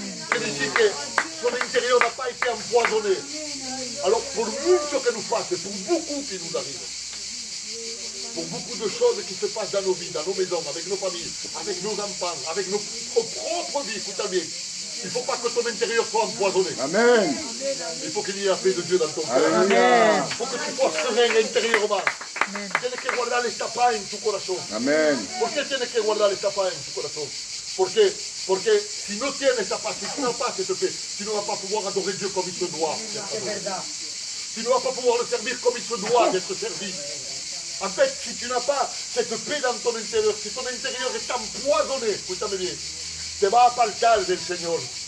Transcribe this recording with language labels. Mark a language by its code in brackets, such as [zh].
[fr] C'est-à-dire que son intérieur n'a pas été empoisonné. Alors, pour mucho que nous fasse, pour beaucoup qui nous arrive, pour beaucoup de choses qui se passent dans nos vies, dans nos maisons, avec nos familles, avec nos enfants, avec notre propre vie, écoutez bien, il ne faut pas que ton intérieur soit empoisonné. Amen. Il faut qu'il y ait la paix de Dieu dans ton cœur. Alléluia. Il faut que tu sois serein intérieurement. [es] Tienes que guardar esta paz en tu corazón. Amen. ¿Por qué tienes que guardar esta paz en tu corazón? Porque si no tienes esta paz, [fr] si tu n'as pas cette paix, tu ne vas pas pouvoir adorer Dieu comme il se doit. Tu ne vas pas pouvoir le servir comme il se doit d'être servi. En fait, si tu n'as pas cette paix dans ton intérieur, si ton intérieur est empoisonné, écoutez bien, [es] te vas apartar del Señor.